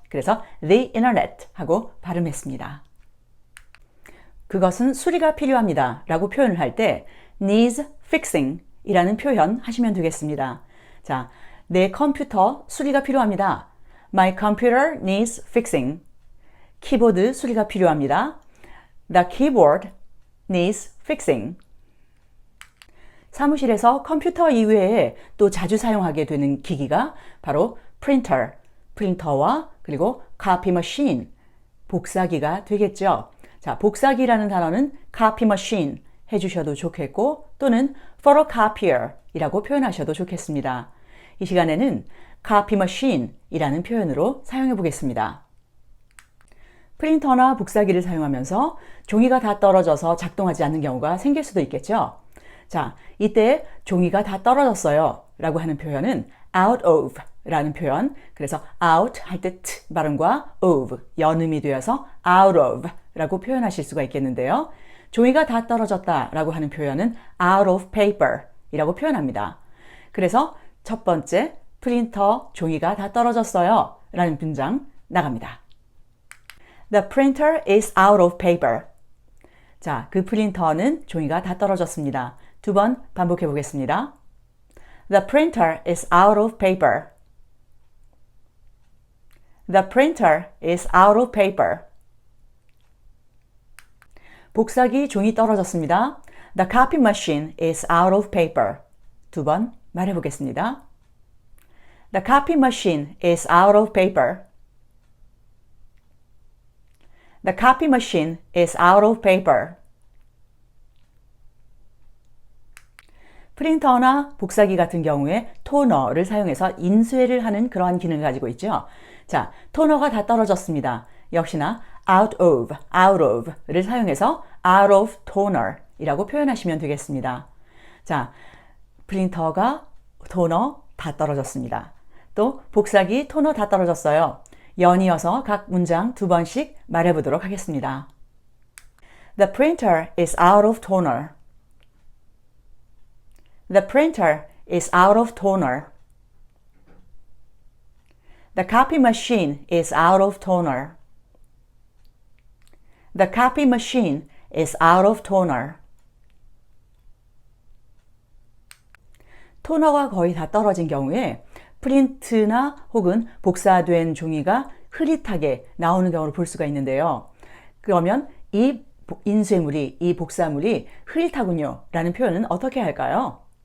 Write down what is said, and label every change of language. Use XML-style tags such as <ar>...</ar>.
<ko>그래서 the internet 하고 발음했습니다. 그것은 수리가 필요합니다 라고 표현을 할 때</ko> <en>needs fixing</en> <ko>이라는 표현 하시면 되겠습니다. 자, 내 컴퓨터 수리가 필요합니다.</ko> <en>My computer needs fixing.</en> <ko>키보드 수리가 필요합니다.</ko> <en>The keyboard needs fixing.</en> <ko>사무실에서 컴퓨터 이외에 또 자주 사용하게 되는 기기가 바로 프린터와 그리고 copy machine, 복사기가 되겠죠. 자, 복사기라는 단어는 copy machine 해주셔도 좋겠고, 또는 photocopier 이라고 표현하셔도 좋겠습니다. 이 시간에는 copy machine 이라는 표현으로 사용해 보겠습니다. 프린터나 복사기를 사용하면서 종이가 다 떨어져서 작동하지 않는 경우가 생길 수도 있겠죠. 자, 이때 종이가 다 떨어졌어요 라고 하는 표현은 out of 라는 표현, 그래서 out 할 때 t 발음과 of 연음이 되어서 out of 라고 표현하실 수가 있겠는데요. 종이가 다 떨어졌다 라고 하는 표현은</ko> <en>out of paper</en> <ko>이라고 표현합니다. 그래서 첫 번째 프린터 종이가 다 떨어졌어요 라는 문장 나갑니다.</ko> <en>The printer is out of paper.</en> <ko>자, 그 프린터는 종이가 다 떨어졌습니다. 두 번 반복해 보겠습니다.</ko> <en>The printer is out of paper. The printer is out of paper.</en> <ko>복사기 종이 떨어졌습니다.</ko> <en>The copy machine is out of paper.</en> <ko>두 번 말해 보겠습니다.</ko> <en>The copy machine is out of paper. The copy machine is out of paper.</en> <ko>프린터나 복사기 같은 경우에 토너를 사용해서 인쇄를 하는 그러한 기능을 가지고 있죠. 자, 토너가 다 떨어졌습니다. 역시나 out of를 사용해서</ko> <en>out of toner</en> <ko>이라고 표현하시면 되겠습니다. 자, 프린터가 토너 다 떨어졌습니다. 또 복사기 토너 다 떨어졌어요. 연이어서 각 문장 두 번씩 말해보도록 하겠습니다.</ko> <en>The printer is out of toner. The printer is out of toner. The copy machine is out of toner. The copy machine is out of toner.</en> <ko>토너가 거의 다 떨어진 경우에 프린트나 혹은 복사된 종이가 흐릿하게 나오는 경우를 볼 수가 있는데요. 그러면 이 인쇄물이, 이 복사물이 흐릿하군요 라는 표현은 어떻게 할까요?</ko>